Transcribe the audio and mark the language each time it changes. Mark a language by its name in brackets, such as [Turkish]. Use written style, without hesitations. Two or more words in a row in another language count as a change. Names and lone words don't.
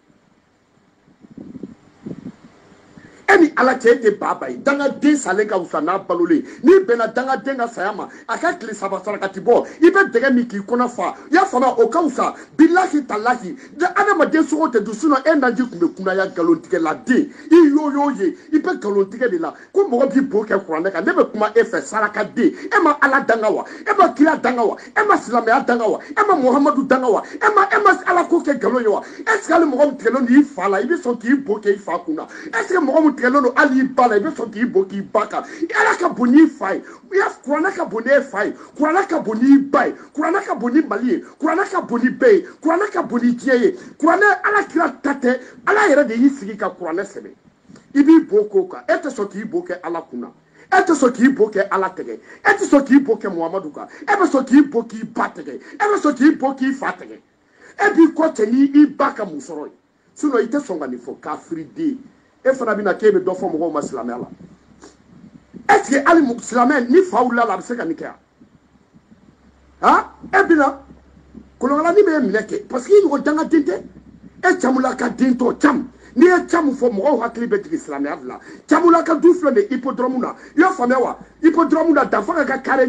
[Bambara] e ni Ala cɛ e tɛ baba ye dangaden salen ka wusa n'a balolen n'i bɛnna dangaden ka saya ma a ka tile saba sarakati bɔ i bɛ dɛgɛ min k'i kɔnɔ fa i y'a faamuya o ka wusa [Arabic] بالله تالله [Bambara] adamaden sogo tɛ dun sinon e naji tun bɛ kunnaya nkalontigɛladen i y'o ye i bɛ nkalontigɛ de la ko mɔgɔ b'i bo kɛ kuranɛ kan ne bɛ kuma e fɛ sarakaden e ma Ala danga wa e ma kira danga wa e ma silamɛya danga wa e ma Muhamadu danga wa e ma Ala ko kɛ nkalon ye wa [French] est-ce que [Bambara] hali mɔgɔ min tigɛlen don i fa la i bɛ sɔn k'i bo kɛ i fa kun na [French] est-ce que [Bambara] mɔgɔ min tigɛlen don hali i ba la i bɛ sɔn k'i bo k'i ba kan Ala ka bon n'i fa ye kuranɛ ka bon n'e fa ye kuranɛ ka bon n'i ba ye kuranɛ ka bon ni Mali ye kuranɛ ka bon ni bɛɛ ye kuranɛ ka bon ni diɲɛ ye kuranɛ Ala kira ta tɛ Ala yɛrɛ de y'i sigi ka kuranɛ sɛbɛn i b'i bo k'o kan e tɛ sɔn k'i bo kɛ Ala kun na e tɛ sɔn k'i bo kɛ Ala tɛgɛ e tɛ sɔn k'i bo kɛ Muhamadu kan e bɛ sɔn k'i bo k'i ba tɛgɛ e bɛ sɔn k'i bo k'i fa tɛgɛ e b'i kɔ cɛ ni i ba ka musɔrɔ ye sinon i tɛ sɔn ka nin fɔ kafiriden e fana bɛna k'e bɛ dɔ fɔ mɔgɔw ma silamɛya la [French] est-ce que [Bambara] hali silamɛ ni fa wulila la a bɛ se ka nin kɛ e bɛna kolonkalanin bɛ minɛ kɛ parce que i ɲɔgɔn dangaden tɛ e Camulaka den tɔ Camu n'i ye Camu fɔ mɔgɔw hakili bɛ jigin silamɛya de la Camulaka du filɛ nin ye hippodrome na i y'a faamuya wa hippodrome na danfara ka carré